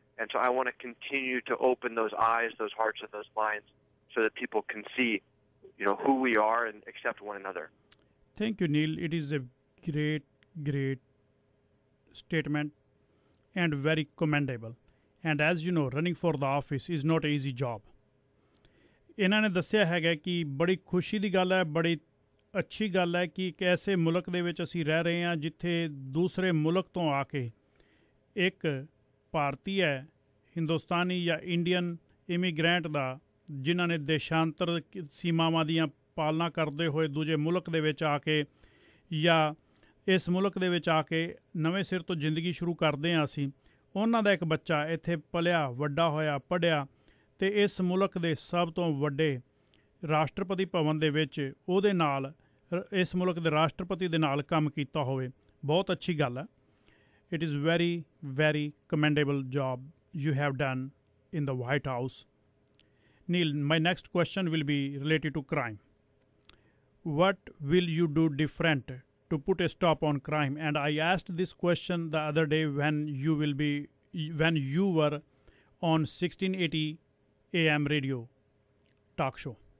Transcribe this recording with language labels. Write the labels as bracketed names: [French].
[English] And so I want to continue to open those eyes, those hearts, and those minds so that people can see, who we are and accept one another. Thank you, Neel. It is a great, great statement and very commendable. And as you know, running for the office is not an easy job. [Punjabi] ਇਹਨਾਂ ਨੇ ਦੱਸਿਆ ਹੈਗਾ ਕਿ ਬੜੀ ਖੁਸ਼ੀ ਦੀ ਗੱਲ ਹੈ, ਬੜੀ ਅੱਛੀ ਗੱਲ ਹੈ ਕਿ ਇੱਕ ਐਸੇ ਮੁਲਕ ਦੇ ਵਿੱਚ ਅਸੀਂ ਰਹਿ ਰਹੇ ਹਾਂ ਜਿੱਥੇ ਦੂਸਰੇ ਮੁਲਕ ਤੋਂ ਆ ਕੇ ਇੱਕ ਭਾਰਤੀ ਹੈ, ਹਿੰਦੁਸਤਾਨੀ ਜਾਂ ਇੰਡੀਅਨ ਇਮੀਗ੍ਰੈਂਟ ਦਾ, ਜਿਨ੍ਹਾਂ ਨੇ ਦੇਸ਼ਾਂਤਰ ਸੀਮਾਵਾਂ ਦੀਆਂ ਪਾਲਣਾ ਕਰਦੇ ਹੋਏ ਦੂਜੇ ਮੁਲਕ ਦੇ ਵਿੱਚ ਆ ਕੇ ਜਾਂ ਇਸ ਮੁਲਕ ਦੇ ਵਿੱਚ ਆ ਕੇ ਨਵੇਂ ਸਿਰ ਤੋਂ ਜ਼ਿੰਦਗੀ ਸ਼ੁਰੂ ਕਰਦੇ ਹਾਂ ਅਸੀਂ, ਉਹਨਾਂ ਦਾ ਇੱਕ ਬੱਚਾ ਇੱਥੇ ਪਲਿਆ ਵੱਡਾ ਹੋਇਆ ਪੜ੍ਹਿਆ ਅਤੇ ਇਸ ਮੁਲਕ ਦੇ ਸਭ ਤੋਂ ਵੱਡੇ ਰਾਸ਼ਟਰਪਤੀ ਭਵਨ ਦੇ ਵਿੱਚ ਉਹਦੇ ਨਾਲ ਇਸ ਮੁਲਕ ਦੇ ਰਾਸ਼ਟਰਪਤੀ ਦੇ ਨਾਲ ਕੰਮ ਕੀਤਾ ਹੋਵੇ, ਬਹੁਤ ਅੱਛੀ ਗੱਲ ਹੈ। [English] It is very, very commendable job you have done in the White House. Neel, my next question will be related to crime. What will you do different to put a stop on crime? And I asked this question the other day when you were on 1680 AM radio talk show.